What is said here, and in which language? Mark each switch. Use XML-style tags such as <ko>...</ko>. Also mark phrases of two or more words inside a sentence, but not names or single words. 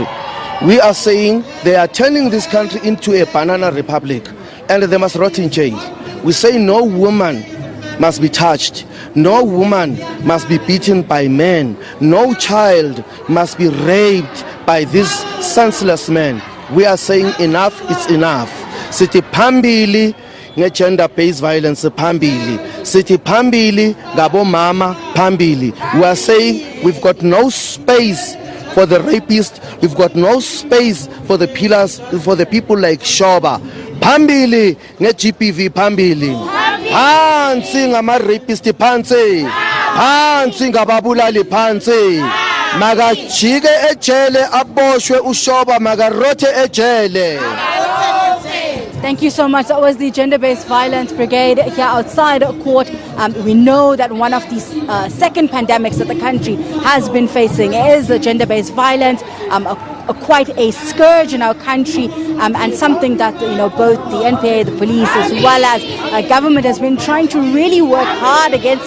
<en>We are saying they are turning this country into a banana republic, and they must rot in jail. We say no woman must be touched. No woman must be beaten by men. No child must be raped by this senseless man. We are saying enough is enough.</en> <nd>Sithi phambili nge-</nd> <en>gender-based violence</en> <nd>phambili. Sithi phambili ngabo mama phambili.</nd> <en>We are saying we've got no space for the rapist. We've got no space for the pillars, for the people like Shoba.</en> <nd>Phambili nge-GBV phambili. Phansi ngama-rapist phansi. Phansi ngababulali phansi. Makajike ejele aboshwe uShoba makarothe ejele.</nd> <en>Thank you so much. That was the Gender-Based Violence Brigade here outside court. We know that one of the second pandemics that the country has been facing is the gender-based violence, quite a scourge in our country, and something that both the NPA, the police, as well as government has been trying to really work hard against it.</en>